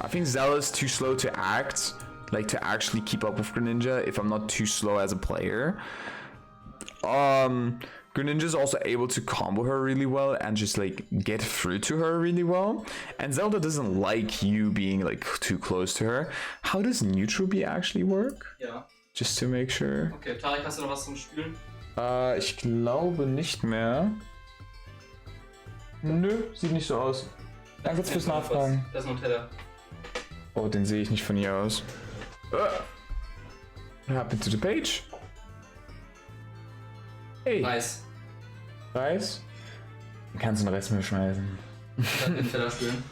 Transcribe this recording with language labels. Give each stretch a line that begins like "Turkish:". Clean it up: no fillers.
English: I think Zella's too slow to act, like to actually keep up with Greninja if I'm not too slow as a player. Greninja's also able to combo her really well and just like get through to her really well. And Zelda doesn't like you being like too close to her. How does Neutral B actually work?
German: Ja.
English: Just to make sure.
German: Okay, Tarik, hast du noch was zum Spielen? Ich glaube nicht mehr. Nö, sieht nicht so aus. Danke fürs Nachfragen. Das ist Nutella. Oh, den sehe ich nicht von hier aus.
English: What happened to the page? Hey. Nice.
German: Reis? Du kannst den Rest mir schmeißen. Kann ich Nutella spielen?